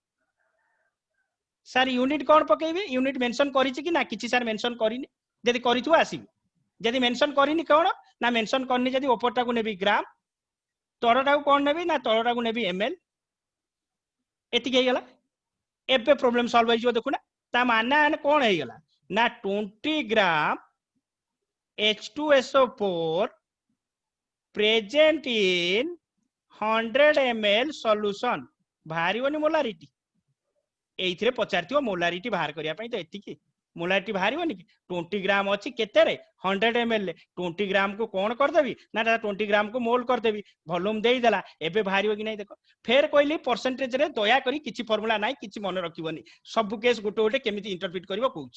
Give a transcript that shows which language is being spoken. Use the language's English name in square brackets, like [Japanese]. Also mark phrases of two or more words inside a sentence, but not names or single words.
[Odia] ସାର୍ ୟୁନିଟ କଣ ପକେଇବି, [English] unit mention [Odia] କରିଛି କି ନା, କିଛି ସାର୍ ମେନସନ କରିନି, ଯଦି କରିଥିବ ଆସିବି, ଯଦି ମେନସନ କରିନି କଣ ନା ମେନସନ କରିନି ଯଦି ଉପରଟାକୁ ନେବି ଗ୍ରାମ, ତଳଟାକୁ କଣ ନେବି ନା ତଳଟାକୁ ନେବି ଏମଏଲ। ଏତିକି ହେଇଗଲା। ଏବେ ପ୍ରୋବ୍ଲେମ ସଲ୍ଭ ହେଇଯିବ ଦେଖୁନା। ତା ମାନେ କଣ ହେଇଗଲା ନା 20 ଗ୍ରାମ H2SO4 [English] present in 100 ml solution [Odia] ବାହାରିବନି ମୋଲାରିଟି। ଏଇଥିରେ ପଚାରିଥିବ ମୋଲାରିଟି ବାହାର କରିବା ପାଇଁ, ତ ଏତିକି ମୋଲାରିଟି ବାହାରିବନି କି? 20 ଗ୍ରାମ ଅଛି କେତେରେ 100 ml ରେ, 20 ଗ୍ରାମ କୁ କଣ କରିଦେବି ନା 20 ଗ୍ରାମ କୁ ମୋଲ କରିଦେବି, ଭଲ୍ୟୁମ ଦେଇଦେଲା, ଏବେ ବାହାରିବ କି ନାହିଁ ଦେଖ। ଫେର କହିଲି ପରସେଣ୍ଟେଜ ରେ ଦୟାକରି କିଛି ଫର୍ମୁଲା ନାହିଁ, କିଛି ମନେ ରଖିବନି, ସବୁ କେସ୍ ଗୋଟେ ଗୋଟେ କେମିତି ଇଣ୍ଟରପ୍ରିଟ କରିବ କହୁଛି।